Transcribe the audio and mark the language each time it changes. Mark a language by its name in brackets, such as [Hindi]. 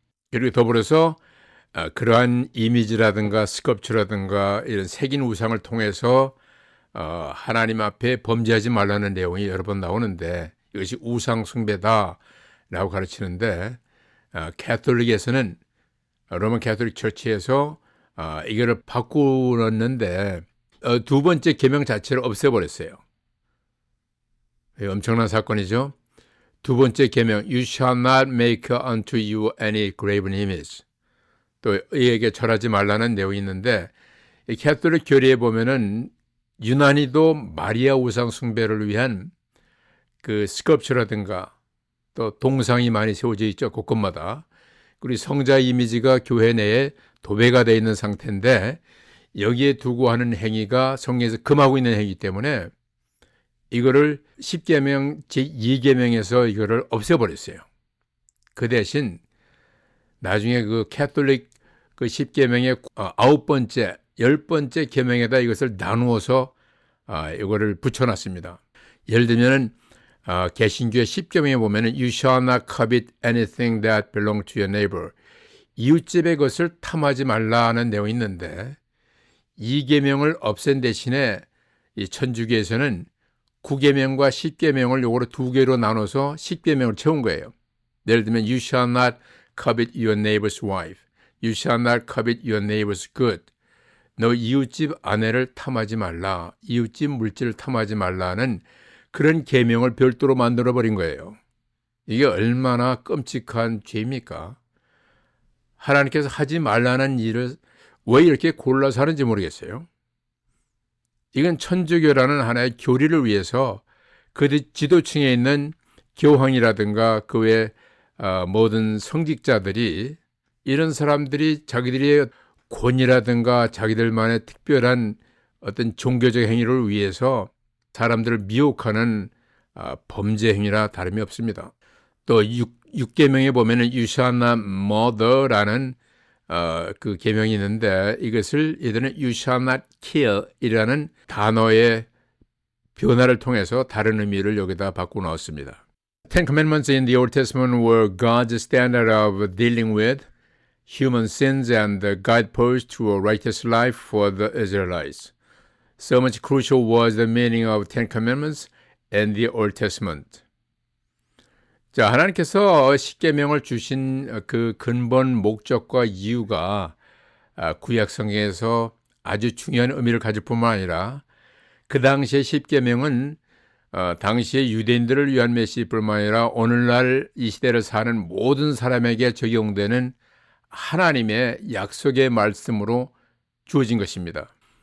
[Korean] 그리고 더불어서 그러한 이미지라든가 스컵처라든가 이런 새긴 우상을 통해서 하나님 앞에 범죄하지 말라는 내용이 여러 번 나오는데 이것이 우상 숭배다라고 가르치는데 캐톨릭에서는 로만 캐톨릭 처치에서 이거를 바꾸었는데 두 번째 계명 자체를 없애버렸어요. 엄청난 사건이죠. 두 번째 계명 [English] You shall not make unto you any graven image. [Korean] 또 이에게 절하지 말라는 내용이 있는데 이 캐톨릭 교리에 보면은 유난히도 마리아 우상 숭배를 위한 그 스컵처라든가 또 동상이 많이 세워져 있죠. 곳곳마다. 그리고 성자 이미지가 교회 내에 도배가 되어 있는 상태인데 여기에 두고 하는 행위가 성경에서 금하고 있는 행위이기 때문에 이거를 10계명 제2계명에서 이거를 없애버렸어요. 그 대신 나중에 그 캐톨릭 그 10계명의 9번째, 10번째 계명에다 이것을 나누어서 이거를 붙여놨습니다. 예를 들면은 개신교의 10계명에 보면은 [English] You shall not covet anything that belong to your neighbor. [Korean] 이웃집의 것을 탐하지 말라는 내용이 있는데 이 계명을 없앤 대신에 이 천주교에서는 9계명과 10계명을 요거로 두 개로 나눠서 10계명을 채운 거예요. 예를 들면 [English] You shall not covet your neighbor's wife. You shall not covet your neighbor's good. [Korean] 너 이웃집 아내를 탐하지 말라. 이웃집 물질을 탐하지 말라는 그런 계명을 별도로 만들어버린 거예요. 이게 얼마나 끔찍한 죄입니까? 하나님께서 하지 말라는 일을 왜 이렇게 골라서 하는지 모르겠어요. 이건 천주교라는 하나의 교리를 위해서 그 지도층에 있는 교황이라든가 그 외 모든 성직자들이 이런 사람들이 자기들의 권위라든가 자기들만의 특별한 어떤 종교적 행위를 위해서 사람들을 미혹하는 범죄 행위라 다름이 없습니다. 또 6계명에 보면은 [English] You shall not murder [Korean] 라는 그 계명이 있는데 이것을 이들은 [English] You shall not kill [Korean] 이라는 단어의 변화를 통해서 다른 의미를 여기다 바꾸어 넣었습니다. [English] Ten Commandments in the Old Testament were God's standard of dealing with human sins and the guidepost to a righteous life for the Israelites. So much crucial was the meaning of Ten Commandments in the Old Testament. [Korean] 자, 하나님께서 십계명을 주신 그 근본 목적과 이유가 구약 성경에서 아주 중요한 의미를 가질 뿐만 아니라 그 당시의 십계명은 당시의 유대인들을 위한 메시지뿐만 아니라 오늘날 이 시대를 사는 모든 사람에게 적용되는 하나님의 약속의 말씀으로 주어진 것입니다.